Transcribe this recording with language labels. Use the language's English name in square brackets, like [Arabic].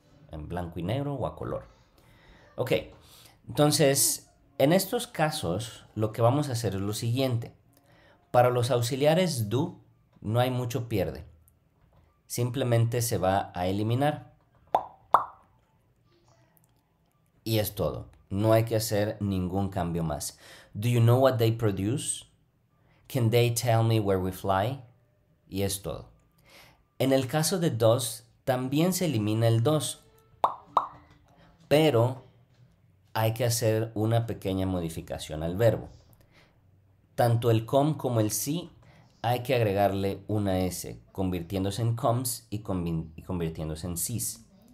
[Spanish] ¿En blanco y negro o a color? Ok, entonces, en estos casos, lo que vamos a hacer es lo siguiente. Para los auxiliares do, no hay mucho pierde. Simplemente se va a eliminar. Y es todo. No hay que hacer ningún cambio más. [English] Do you know what they produce? Can they tell me where we fly? [Spanish] Y es todo. En el caso de does, también se elimina el does. Pero hay que hacer una pequeña modificación al verbo. Tanto el come como el see hay que agregarle una S, convirtiéndose en comes y convirtiéndose en sees.